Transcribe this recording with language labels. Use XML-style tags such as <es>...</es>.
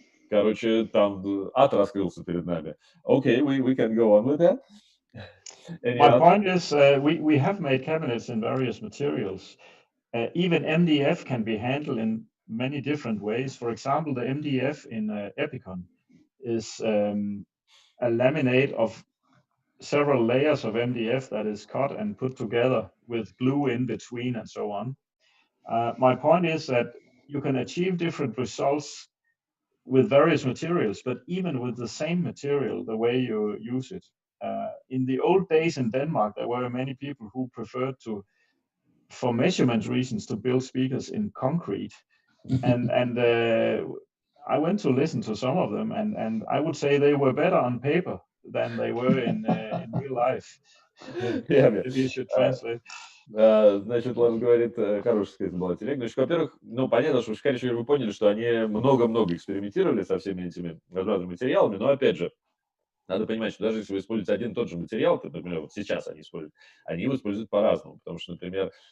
<ru>Короче, там ад раскрылся перед нами.</ru> <en>Okay, we can go on with that. My point is, we have made cabinets in various materials. Even MDF can be handled in many different ways. For example, the MDF in Epicon is a laminate of several layers of MDF that is cut and put together with glue in between and so on. My point is that you can achieve different results with various materials, but even with the same material, the way you use it. In the old days in Denmark, there were many people who preferred to, for measurement reasons, to build speakers in concrete. and I went to listen to some of them, and I would say they were better on paper than they were in real life. If you should translate.</en> <ru>Значит, Ларс говорит, хорошая, сказать, была телега. Значит, во-первых, ну, понятно, что, конечно, вы поняли, что они много-много экспериментировали со всеми этими разными материалами, но, опять же, надо понимать, что даже если вы используете один и тот же материал, то, например, вот сейчас они его используют по-разному, потому что, например,</ru>